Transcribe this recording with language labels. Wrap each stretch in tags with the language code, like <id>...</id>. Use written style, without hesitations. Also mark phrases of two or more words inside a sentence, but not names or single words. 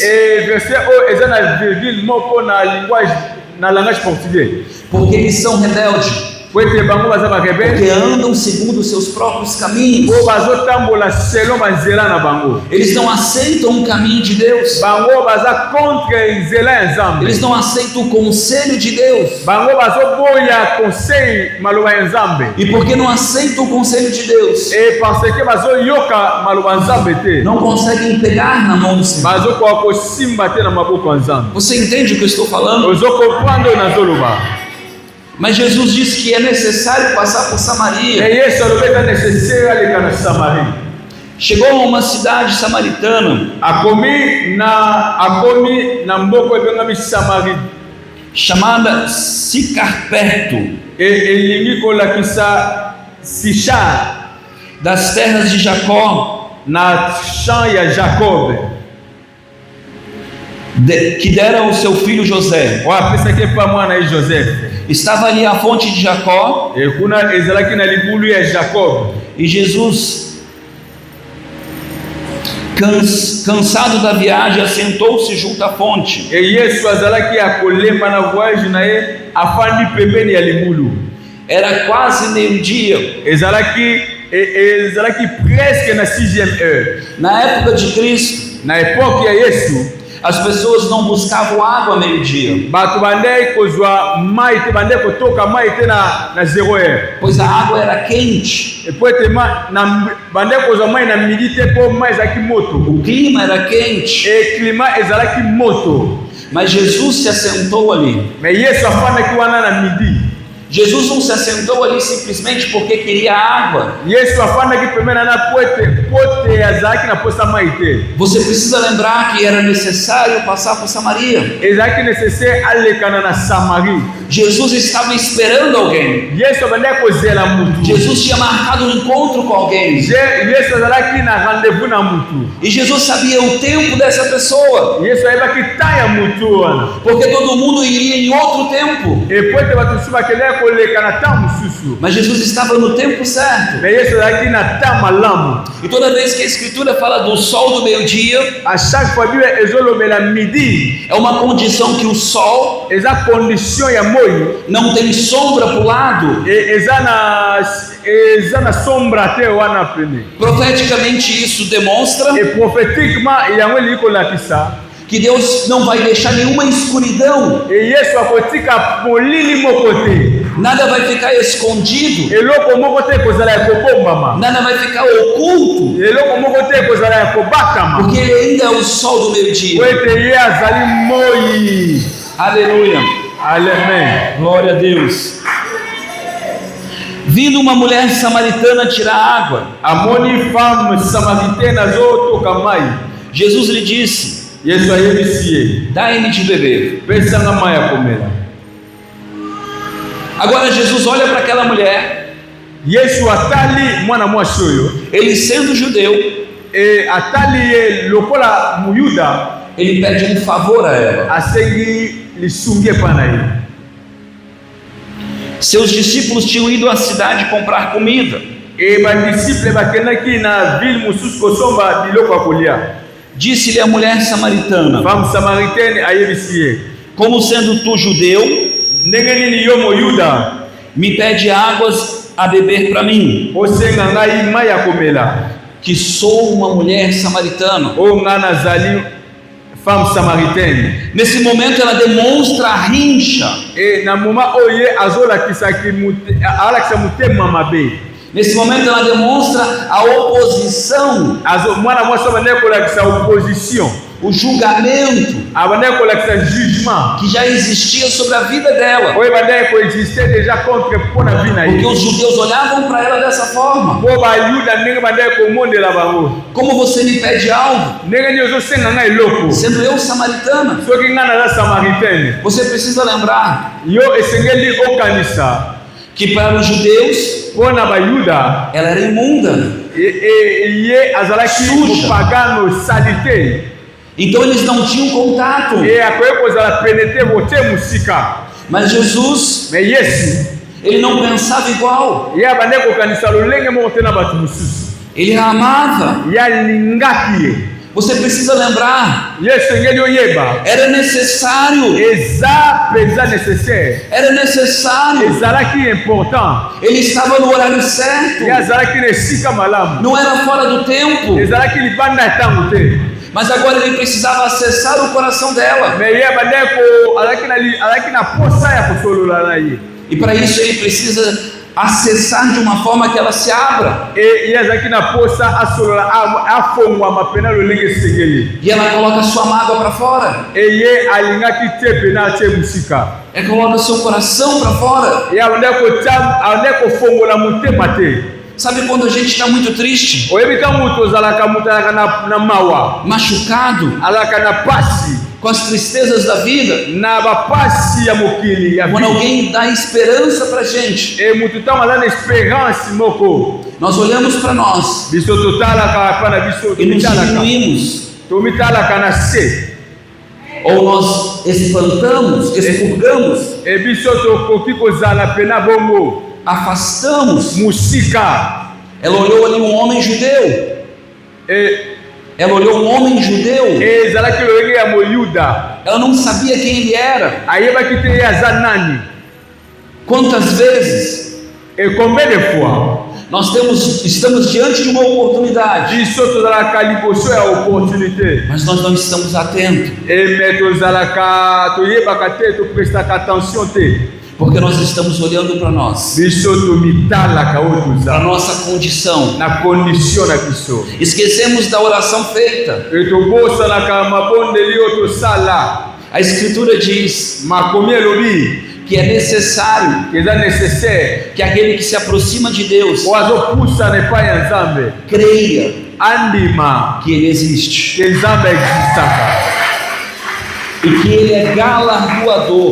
<ln>E verset oyo eza na virgule moko na</ln> <fr>langage portugais.</fr> <pt>Porque eles são rebeldes.</pt> <ln>Po ete bango baza barebelle.</ln> <pt>Porque andam segundo os seus próprios caminhos.</pt> <ln>Po bazotambola selon banzela na bango.</ln> <pt>Eles não aceitam o caminho de Deus.</pt> <ln>Bango baza contre nzela ya Nzambe.</ln> <pt>Eles não aceitam o conselho de Deus.</pt> <ln>Bango bazoboya conseil maloba ya Nzambe.</ln> <pt>E porque não aceitam o conselho de Deus,</pt> <ln>E</ln> <fr>parce que</fr> <ln>bazoyoka maloba ya Nzambe te.</ln> <pt>não conseguem pegar na mão do Senhor.</pt> <ln>Bazokoka kosimba te na maboko ya Nzambe.</ln> <pt>Você entende o que eu estou falando?</pt> <ln>Ozokomprendre oyo nazoloba.</ln> <pt>Mas Jesus disse que é necessário passar por Samaria.</pt> <ln>E Yesu alobi eza nécessaire aleka na Samarie.</ln> <pt>Chegou a uma cidade samaritana</pt> <ln>Akomi na mboko ebengami Samarie.</ln> <pt>chamada Sicar, perto</pt> <ln>Elingi kolakisa Sichar</ln> <pt>das terras de Jacó,</pt> <ln>na champ ya Jacob.</ln> <pt>que dera ao seu filho José.</pt> <ln>Oyo apesaki epa mwana ye Joseph.</ln> <pt>Estava ali a fonte de Jacó,</pt> <ln>E kuna ezalaki na libulu ya Jacob.</ln> <pt>e Jesus, cansado da viagem, assentou-se junto à fonte.</pt> <ln>E Yesu azalaki akolemba na voyage na ye afandi pembeni ya libulu.</ln> <pt>Era quase meio-dia.</pt> <ln>Ezalaki presque na</ln> <fr>6e heure.</fr> <pt>Na época de Cristo,</pt> <ln>Na époque ya Yesu,</ln> <pt>as pessoas não buscavam água a meio-dia,</pt> <ln>bato bandai kozwa mai te, bandai kotoka mai te na 0 heure.</ln> <pt>pois a água era quente,</pt> <ln>E po ete bandai kozwa mai na midi te po mai ezalaki moto.</ln> <pt>o clima era quente,</pt> <ln>E climat ezalaki moto.</ln> <pt>mas Jesus se assentou ali.</pt> <ln>Mais Yesu afandaki wana na midi.</ln> <pt>Jesus não se assentou ali simplesmente porque queria água.</pt> <ln>Yesu afandaki pembeni na pote azalaki na posa mai te.</ln> <pt>Você precisa lembrar que era necessário passar por Samaria.</pt> <ln>Ezalaki nécessaire alekana na Samarie.</ln> <pt>Jesus estava esperando alguém.</pt> <ln>Yesu abandaki kozela mutu.</ln> <pt>Jesus tinha marcado um encontro com alguém.</pt> <ln>Yesu azalaki na rendez-vous na mutu.</ln> <pt>E Jesus sabia o tempo dessa pessoa,</pt> <ln>Yesu ayebaki ta ya mutu wana.</ln> <pt>porque todo mundo iria em outro tempo.</pt> <ln>E po ete bato mosusu bakendaki koleka na ta mosusu.</ln> <pt>Mas Jesus estava no tempo certo.</pt> <ln>Mais Yesu azalaki na ta malamu.</ln> <pt>E toda vez que a Escritura fala do sol do meio-dia,</pt> <fr>A chaque fois</fr> <ln>Bible ezolobela midi.</ln> <pt>é uma condição que o sol</pt> <ln>Eza condition ya moi.</ln> <pt>não tem sombra para o lado.</pt> <ln>E eza na sombra te wana pene.</ln> <pt>Profeticamente isso demonstra</pt> <ln>E prophétiquement yango elingi kolakisa</ln> <pt>que Deus não vai deixar nenhuma escuridão,</pt> <ln>e Yesu akotika molili moko te.</ln> <pt>nada vai ficar escondido,</pt> <ln>Eloko moko te ekozala ya kobombama.</ln> <pt>nada vai ficar oculto,</pt> <ln>Eloko moko te ekozala ya kobakama.</ln> <pt>porque Ele ainda é o sol do</pt> <ln>Po</ln> <pt>meio-dia.</pt> <ln>ete ye azali moi.</ln> <pt>Aleluia,</pt> <ln>Amen.</ln> <pt>glória a Deus. Vindo uma mulher samaritana tirar água,</pt> <ln>Amoni</ln> <fr>femme samaritaine</fr> <ln>azotoka mai.</ln> <pt>Jesus lhe disse:</pt> <ln>Yesu ayebisi ye,</ln> <pt>dai-me de beber.</pt> <ln>pesanga mai ya komela.</ln> <pt>Agora Jesus olha para aquela mulher</pt> <ln>Yesu atali mwana mwasi oyo.</ln> <pt>Ele sendo judeu,</pt> <ln>Atali ye lokola muyuda.</ln> <pt>ele pede um favor a ela.</pt> <ln>Asengi lisungi pana ye.</ln> <pt>Seus discípulos tinham ido à cidade comprar comida.</pt> <ln>Badisciple bakendaki na ville mususu kosomba biloko ya kolia.</ln> <pt>Disse-lhe a mulher samaritana:</pt> <fr>Femme samaritaine</fr> <ln>ayebisi ye,</ln> <pt>como sendo tu judeu,</pt> <ln>ndenge nini yo moyuda</ln> <pt>me pede águas a beber para mim,</pt> <ln>osenga ngai mai ya komela,</ln> <pt>que sou uma mulher samaritana.</pt> <ln>oyo ngai nazali</ln> <fr>femme samaritaine.</fr> <pt>Nesse momento ela demonstra a rincha.</pt> <ln>Na moma oyo ye azolakisaki alakisa motema mabe.</ln> <pt>Nesse momento ela demonstra a oposição,</pt> <ln>Mwana mwasi abandaki kolakisa opposition,</ln> <pt>o julgamento</pt> <ln>abandaki kolakisa jugement</ln> <pt>que já existia sobre a vida dela,</pt> <ln>oyo ebandaki koexiste</ln> <fr>déjà contre</fr> <ln>mpona vi na</ln> <pt>porque</pt> <ln>ye.</ln> <pt>os judeus olhavam para ela dessa forma:</pt> <ln>Po bayuda ndenge bandaki komondela bango,</ln> <pt>como você me pede algo,</pt> <ln>ndenge nini ozosenga ngai eloko</ln> <pt>sendo eu samaritana?</pt> <ln>soki ngai naza samaritaine.</ln> <pt>Você precisa lembrar</pt> <ln>Yo esengeli okanisa</ln> <pt>que para os judeus</pt> <ln>mpona bayuda</ln> <pt>ela era imunda,</pt> <ln>ye azalaki</ln> <pt>Suja.</pt> <ln>mopagano sali te,</ln> <pt>então eles não tinham contato.</pt> <ln>akoki kozala pene te bote mosika.</ln> <pt>Mas Jesus,</pt> <ln>Me Yesu</ln> <pt>ele não pensava igual,</pt> <ln>ye abandaki kokanisa lolenge moko te na bato mosusu,</ln> <pt>ele a amava.</pt> <ln>ye alingaki ye.</ln> <pt>Você precisa lembrar,</pt> <ln>Ye esengeli oyeba</ln> <pt>era necessário,</pt> <ln>eza mpenza nécessaire,</ln> <pt>era necessário.</pt> <ln>ezalaki important,</ln> <pt>Ele estava no horário certo,</pt> <ln>ye azalaki na esika malamu,</ln> <pt>não era fora do tempo,</pt> <ln>ezalaki libanda ya ntango te.</ln> <pt>mas agora ele precisava acessar o coração dela,</pt> <ln>Me ye abandaki azalaki na posa ya kosolola na ye,</ln> <pt>e para isso ele precisa acessar de uma forma que ela se abra,</pt> <ln>ye azalaki na posa asolola afongwama pena lolenge esengeli,</ln> <pt>e ela coloca sua mágoa para fora,</pt> <ln>ye alingaki te pena atie mosika,</ln> <pt>ela coloca seu coração para fora.</pt> <ln>ye abandaki kofongola motema te.</ln> <pt>Sabe quando a gente está muito triste,</pt> <ln>Oyebi ka mutu ozalaka mutu alaka na mawa,</ln> <pt>machucado,</pt> <ln>alaka na pasi,</ln> <pt>com as tristezas da vida,</pt> <ln>na bapasi ya mokili ya</ln> <pt>quando</pt> <ln>vida.</ln> <pt>alguém dá esperança para a gente,</pt> <ln>Mutu ntango aza na espérance moko,</ln> <pt>nós olhamos para nós</pt> <ln>biso totalaka pana biso</ln> <pt>e nos</pt> <ln>tomitalaka,</ln> <pt>diminuímos,</pt> <ln>tomitalaka na se,</ln> <pt>ou nós espantamos, expurgamos,</pt> <ln>biso tokoki kozala pena bongo</ln> <pt>afastamos.</pt> <ln>musika.</ln> <pt>Ela olhou ali um homem judeu, ela olhou um homem judeu,</pt> <ln>Ezalaki lolenge ya moyuda,</ln> <pt>ela não sabia quem ele era.</pt> <ln>ayebaki te ye aza nani.</ln> <pt>Quantas vezes</pt> <fr>Combien de fois</fr> <pt>nós estamos diante de uma oportunidade,</pt> <ln>biso tozalaka liboso ya opportunité,</ln> <pt>mas nós não estamos atentos,</pt> <ln>me tozalaka toyebaka te, toprestaka attention te,</ln> <pt>porque nós estamos olhando para nós,</pt> <ln>biso tomitalaka oyo</ln> <pt>para a</pt> <ln>tozala</ln> <pt>nossa condição.</pt> <ln>na condition na biso,</ln> <pt>Esquecemos da oração feita.</pt> <ln>tobosanaka mabondeli oyo tosala.</ln> <pt>A Escritura diz</pt> <ln>Makomi elobi</ln> <pt>que é necessário</pt> <ln>eza nécessaire</ln> <pt>que aquele que se aproxima de Deus</pt> <ln>oyo azopusana epai ya Nzambe</ln> <pt>creia</pt> <ln>andima</ln> <pt>que Ele existe</pt> <ln>ke Nzambe existaka,</ln> <pt>e que Ele é galardoador,</pt>